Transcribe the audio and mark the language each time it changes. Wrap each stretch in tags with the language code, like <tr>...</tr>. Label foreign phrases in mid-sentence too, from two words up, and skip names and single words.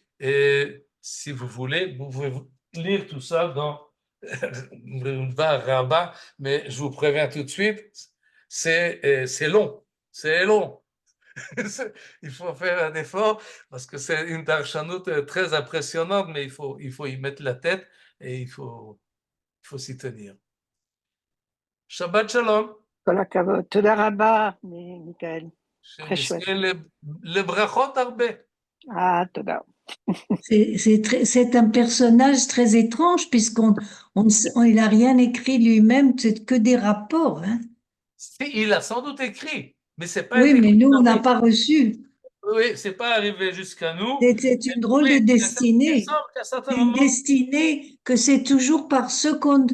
<fr>Et si vous voulez, vous pouvez lire tout ça dans Rabbah, mais je vous préviens tout de suite, c'est long, c'est long. Il faut faire un effort parce que c'est une darshanout très impressionnante, mais il faut y mettre la tête et il faut s'y tenir.</fr> <he>שבת שלום. כל הכבוד. תודה רבה, מיכאל.</he> <fr>très chouette. Le brachot הרבה.</fr> <he>תודה.</he> <fr>C'est un personnage très étrange il n'a rien écrit lui-même, c'est que des rapports. Hein. Il a sans doute écrit, mais c'est pas. Oui, mais nous, on n'a pas reçu. Oui, c'est pas arrivé jusqu'à nous. C'est une drôle de destinée. Une destinée que c'est toujours par seconde.</fr>